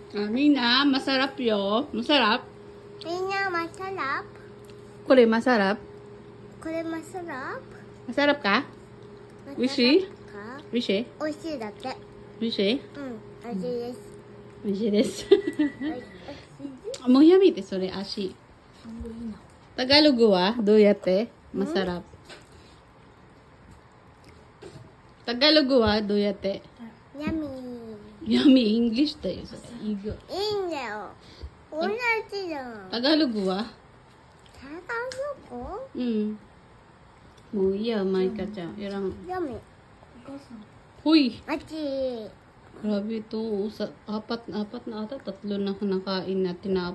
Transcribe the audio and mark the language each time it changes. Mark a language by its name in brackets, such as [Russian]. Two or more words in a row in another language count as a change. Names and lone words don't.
[Filipino] Mina, masarap yo. Masarap? Mina, masarap. [Japanese] これ masarap? これ masarap? [Filipino] Masarap ka? [Japanese] 美味しい？美味しい？美味しいだけ。美味しい？美味しいです。美味しいです。美味しい。もうやめて、それ、足。Tagalog wa? どうやって? Masarap. Tagalog wa? どうやって? Yummy. Yummy, English だよ、それ。いいよ。いいんだよ。同じじゃん。 Tagalog wa? タガロコ？うん。もういいや、マイカちゃん。やらん。 Yummy. [Filipino] Huy! [Japanese] あっち。 [Filipino] Grabe ito. Apat na ata. Tatlo na nakain na tinapon.